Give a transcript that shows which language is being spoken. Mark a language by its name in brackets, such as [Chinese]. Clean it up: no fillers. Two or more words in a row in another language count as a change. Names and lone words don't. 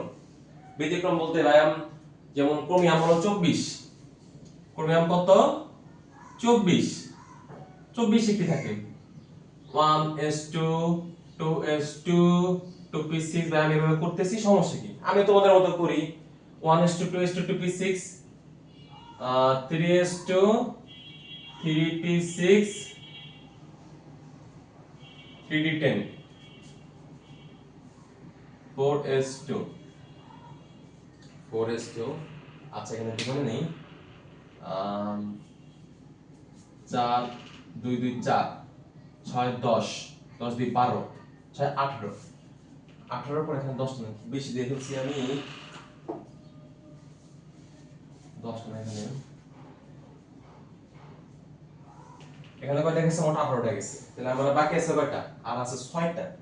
[Bangla] ব্যতিক্রম বলতে ভাইয়াম যেমন ক্রোমিয়াম হলো 24, ক্রোমিয়াম কত 24, 24 একটি থাকে 1s2 2s2 2p6, ভাই আমি এভাবে করতেছি সমস্যা কি, আমি তোমাদের মতো করি 1s2 2s2 2p6 3s2 3p6 3d10 4s2 4s2। আচ্ছা এখানে কি মনে নেই, 4 2 2 4 6 10 10 2 12 6 18 18 পর এখানে 10 না বেশি দিয়ে ফেলছি আমি, 10 না এখানে কয়টা গেছে, মোট 18টা গেছে, তাহলে আমার বাকি আছে কয়টা, আর আছে 6টা।